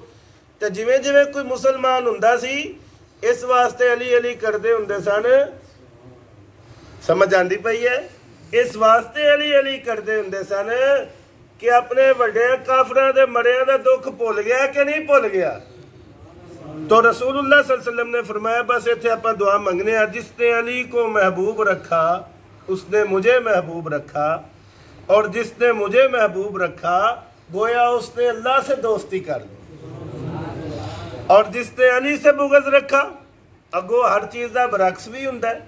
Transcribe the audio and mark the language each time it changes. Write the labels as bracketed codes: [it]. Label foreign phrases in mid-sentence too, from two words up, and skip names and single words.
[pa] تو جویں جویں کوئی مسلمان ہندا سی اس واسطے علی علی کرتے ہندے سن. سمجھ آندی پئی ہے? اس واسطے علی علی کرتے ہندے سن کہ اپنے وڈے کافراں دے مریاں دا دکھ بھل گیا کہ نہیں بھل گیا. [ur] تو رسول اللہ [ar] صلى الله عليه وسلم [ur] نے فرمایا [pa] بس اتھے آپاں دعا منگنے آ, [ur] جس نے علی کو محبوب رکھا اس نے مجھے محبوب رکھا اور جس نے مجھے محبوب رکھا گویا اس نے اللہ سے دوستی کر لی اور جس نے علی سے بغض رکھا [pa] اگو ہر چیز کا برعکس بھی ہندا ہے.